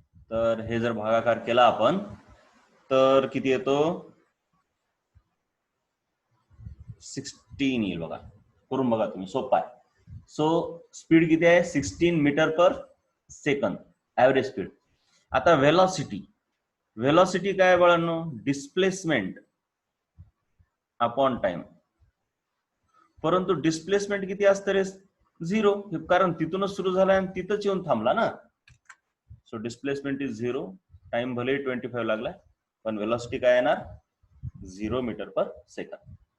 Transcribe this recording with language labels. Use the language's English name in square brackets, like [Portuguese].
[Marathi] तर हे जर भागाकार केला आपण तर किती येतो? 16 येईल. बघा, करून बघा तुम्ही, सोपा आहे. सो स्पीड किती आहे? [English] 16 metre per second average speed. [Marathi] आता व्हेलॉसिटी, व्हेलॉसिटी काय बाळांनो? [English] Displacement upon time. [Marathi] परंतु डिस्प्लेसमेंट किती असतं रे? 0, कारण तिथूनच सुरू झाला आणि तिथंच येऊन थांबला ना. [English] So displacement is 0. [Marathi] टाइम भले 25 लागलाय, पण व्हेलॉसिटी काय येणार? [English] 0 metre per second.